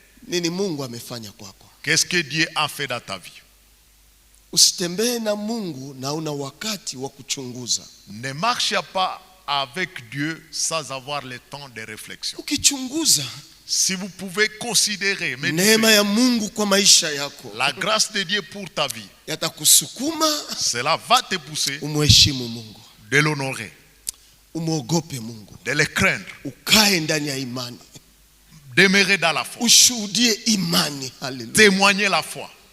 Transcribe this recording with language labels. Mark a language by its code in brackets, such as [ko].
[sw] nini Mungu amefanya kwako. [fr] Qu'est-ce que Dieu a fait dans ta vie? [sw] Usitembee na Mungu na una wakati wa kuchunguza. [fr] Ne marche pas avec Dieu sans avoir le temps de réflexion. [sw] Ukichunguza, [fr] si vous pouvez considérer [sw] neema ya Mungu kwa maisha yako, [fr] la grâce de Dieu pour ta vie, [sw] yatakusukuma, [fr] cela va te pousser [sw] umheshimu Mungu, [fr] de l'honorer, [sw] umuogope Mungu, [fr] de le craindre, [sw] ukae ndani ya imani, [fr] demeurer dans la foi, [sw] ushuhudie imani. Haleluya. [fr] témoigner la foi,